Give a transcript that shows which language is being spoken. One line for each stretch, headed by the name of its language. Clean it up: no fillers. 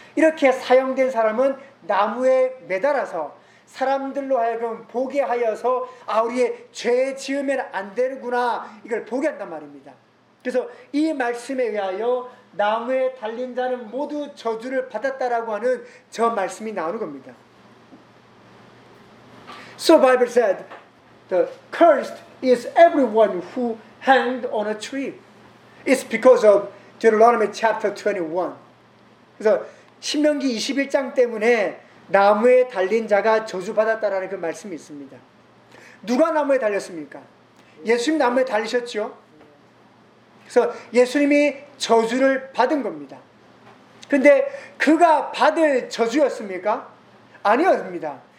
Korean: 이렇게 사형된 사람은 나무에 매달아서 사람들로 하여금 보게 하여서 아 우리의 죄 지으면 안 되는구나 이걸 보게 한단 말입니다. 그래서 이 말씀에 의하여 나무에 달린 자는 모두 저주를 받았다라고 하는 저 말씀이 나오는 겁니다.
English: So Bible said The cursed is everyone who hanged on a tree. It's because of Deuteronomy chapter 21.
Korean: 그래서 신명기 21장 때문에 나무에 달린 자가 저주받았다라는 그 말씀이 있습니다. 누가 나무에 달렸습니까? 예수님 나무에 달리셨죠? 그래서 예수님이 저주를 받은 겁니다. 근데 그가 받을 저주였습니까? 아니었습니다.